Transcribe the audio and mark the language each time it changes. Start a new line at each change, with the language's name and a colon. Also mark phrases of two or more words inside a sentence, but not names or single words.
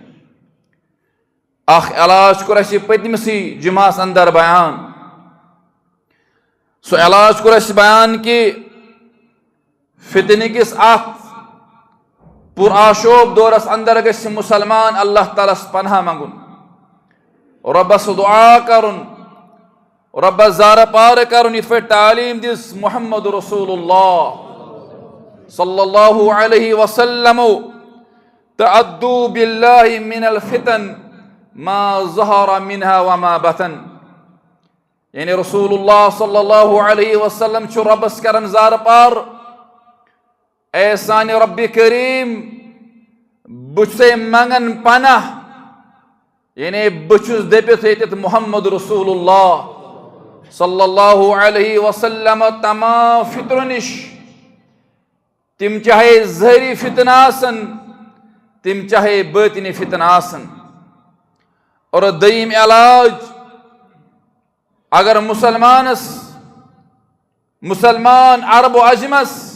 Kashmiri: اکھ علاج کوٚر اَسہِ پٔتمِسٕے جُمعس اندر بیان سُہ علاج کوٚر اَسہِ بیان کہِ فتنہٕ کِس اتھ پُرآشوب دورس اندر گژھِ مسلمان
Arabic: اللہ تعالیٰ
Kashmiri: ہس پناہ منگُن رۄبس دعا کرُن رۄبس زارٕ پارٕ کرُن یِتھ پٲٹھۍ تعلیٖم دِژ
Arabic: محمد رسول اللہ صلی اللہ علیہ وسلم تعدوا باللہ من الفتن ما ظہر منها وما بطن
Urdu: یعنی
Arabic: رسول اللہ صلی اللہ علیہ وسلم
Kashmiri: چھُ رۄبس کران زارٕ پار اے سانہِ رۄبِ کریم بہٕ چھُسے منگان پناہ یعنی بہٕ چھُس دٔپِتھ ییٚتٮ۪تھ
Arabic: محمد رسول اللہ صلی اللہ علیہ وسلم
Kashmiri: تمام فطرو نِش تِم چاہے ظٲہری فتنہٕ آسن تِم چاہے باطنی فتنہٕ آسن اور دوٚیِم علاج اگر مسلمان
Arabic: عرب و عجمس